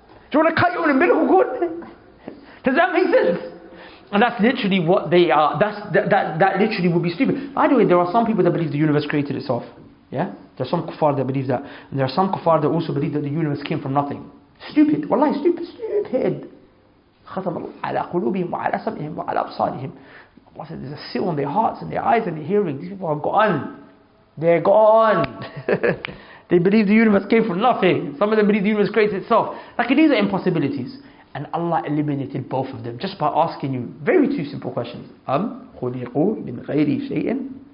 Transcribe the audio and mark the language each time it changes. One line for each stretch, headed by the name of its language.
English: Do you want to cut your umbilical cord? Does that make sense? And that's literally what they are. That literally would be stupid. By the way, there are some people that believe the universe created itself. Yeah? There are some kuffar that believe that. And there are some kuffar that also believe that the universe came from nothing. Stupid. Wallahi, stupid.
Arabic: ختم الله على قلوبهم وعلى سمعهم وعلى أبصارهم.
English: Allah said there's a seal on their hearts and their eyes and their hearing. These people are gone. They're gone. They believe the universe came from nothing. Some of them believe the universe created itself. These are impossibilities. And Allah eliminated both of them just by asking you two simple questions.
Arabic: خُلِقُوا مِنْ غَيْرِ شَيْءٍ.